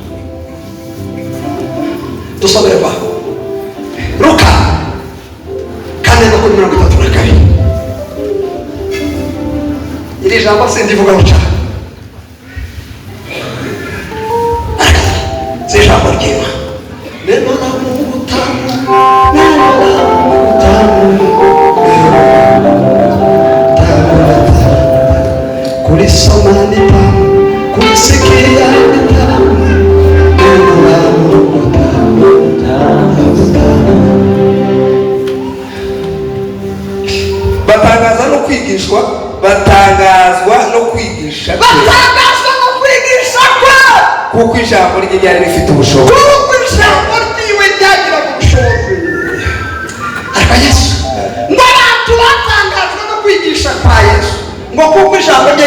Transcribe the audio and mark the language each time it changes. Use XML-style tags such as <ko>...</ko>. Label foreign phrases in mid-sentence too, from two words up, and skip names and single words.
<rw>Dusomere kwa Luka 4:32. Iri jambo sindivuga ruca ijambo ry'Imana.</rw> <sw>Neno la Mungu tamu, neno la Mungu tamu, kulisoma ni tamu, kulisikia ni tamu, neno la Mungu tamu,</sw> <rw>batangazwa no kwigishwa kuko ijambo rye ryari rifite ubushobozi. Ariko Yesu ngo abantu batangazwa no kwigisha kwa Yesu ngo kuko ijambo rye</rw>